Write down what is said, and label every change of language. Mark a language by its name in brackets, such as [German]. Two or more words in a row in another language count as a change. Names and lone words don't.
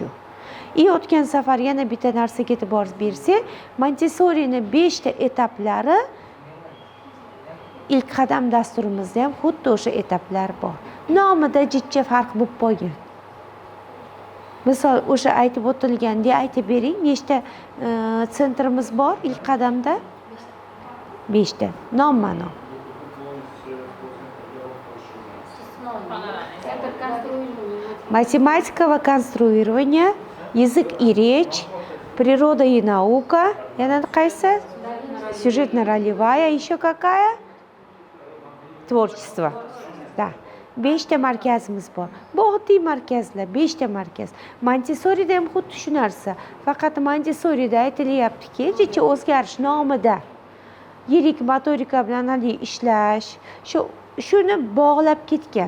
[Uzbek] O'tgan safar yana bitta narsaga e'tibor bersak, Montessorining 5 ta etaplari ilk qadam dasturimizda ham xuddi o'sha etaplar bor. Nomida jichcha farq bo'lib qolgan. Misol o'sha aytib o'tilgandek aytib bering, nechta sentrimiz bor ilk qadamda? 5 ta. Nomma-nom. [Russian] Математика, конструирование, язык и речь, природа и наука. [Uzbek] Yana qaysi? [Russian] Сюжетно-ролевая, еще какая? Tворчество. Да. [Uzbek] 5 ta markazimiz bor. Bu oddiy markazlar, 5 ta markaz. Montessori'da ham xuddi shu narsa. Faqat Montessori'da aytilyaptiki, jichcha o'zgarish nomida yirik motorika bilan ishlash, shuni bog'lab ketgan.